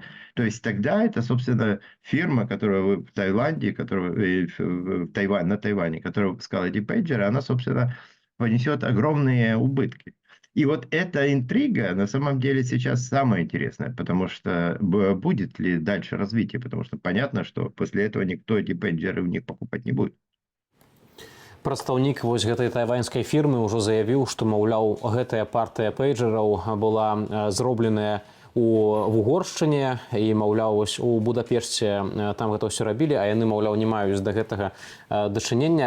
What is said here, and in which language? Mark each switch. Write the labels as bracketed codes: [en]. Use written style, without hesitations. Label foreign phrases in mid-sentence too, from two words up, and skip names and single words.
[ru] То есть тогда это, собственно, фирма, которая в Таиланде, на Тайване, которая выпускала эти пейджеры, она, собственно, понесет огромные убытки. И вот эта интрига на самом деле сейчас самая интересная, потому что будет ли дальше развитие, потому что понятно, что после этого никто эти пейджеры у них покупать не будет. [be] Прадстаўнік вось гэтай тайваньскай фірмы ўжо заявіў, што, маўляў, гэтая партыя пейджераў была зробленая у Угоршчыне і, маўляў, вось у Будапешце там гэта ўсё рабілі, а яны, маўляў, не маюць да гэтага дачынення.